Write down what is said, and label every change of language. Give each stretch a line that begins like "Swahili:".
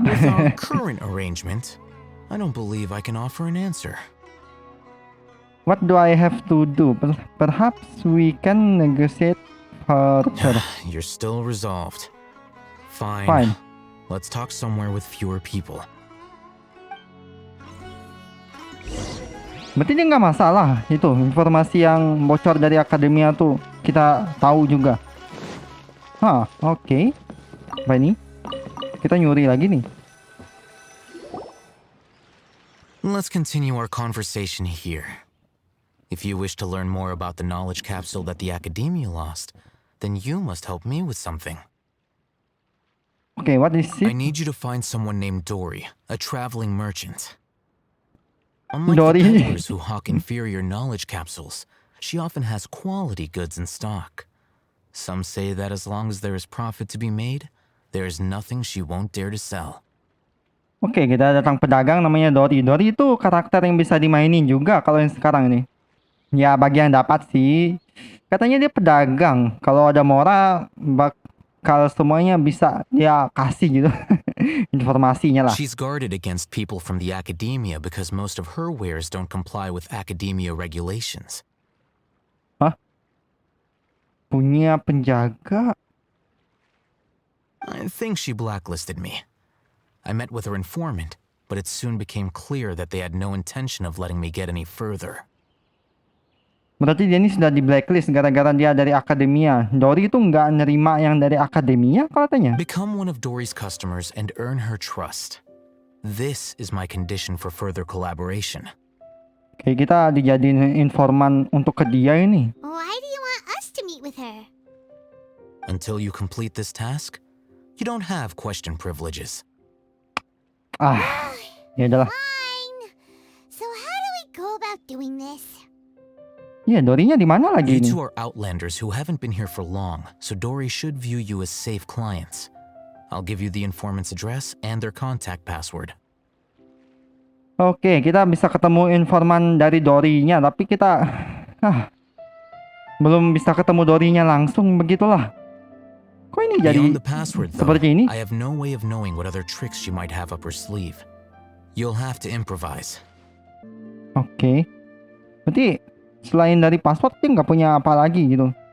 English: With our current arrangement, I don't believe I can offer an answer. What do I have to do? Perhaps we can negotiate further. You're still resolved. Fine. Fine. Let's talk somewhere with fewer people.
Indonesian: Berarti dia nggak masalah itu informasi yang bocor dari akademia tuh kita tahu juga. Oke. Apa ini? Kita nyuri lagi nih.
English: Let's continue our conversation here. If you wish to learn more about the knowledge capsule that the academia lost, then you must help me with something. Okay, what is it? I need you to find someone named Dory, a traveling merchant. Unlike Dory. the peddlers who hawk inferior knowledge capsules, she often has quality goods in stock. Some say that as long as there is profit to be made, there is nothing she won't dare to sell.
Indonesian: Oke, kita datang pedagang namanya Dory. Dory itu karakter yang bisa dimainin juga kalau yang sekarang ini. Ya, bagi yang dapat sih. Katanya dia pedagang. Kalau ada mora, bakal semuanya bisa dia kasih gitu. Informasinya lah.
English: She's guarded against people from the academia because most of her wares don't comply with academia regulations.
Indonesian: Punya penjaga?
English: I think she blacklisted me. I met with her informant, but it soon became clear that they had no intention of letting me get any further.
Indonesian: Berarti dia ini sudah di blacklist gara-gara dia dari akademia. Dory itu nggak nerima yang dari akademia katanya.
English: Become one of Dory's customers and earn her trust. This is my condition for further collaboration.
Indonesian: Oke, kita dijadiin informan untuk ke dia ini.
English: Why do you want us to meet with her? Until you complete this task, you don't have question privileges.
Indonesian: Ya adalah.
English: Fine. So how do we go about doing this?
Indonesian: Ya, Dory-nya di mana lagi
English: You
Indonesian: ini?
English: two are outlanders who haven't been here for long, so Dory should view you as safe clients. I'll give you the informant's address and their contact password.
Indonesian: Oke, kita bisa ketemu informan dari Dory-nya, tapi kita belum bisa ketemu Dory-nya langsung, begitulah. Kok ini jadi
English: Beyond the password, though,
Indonesian: seperti ini?
English: I have no way of knowing what other tricks she might have up her sleeve. You'll have to improvise.
Indonesian: Oke. Berarti selain dari password dia nggak punya apa lagi gitu.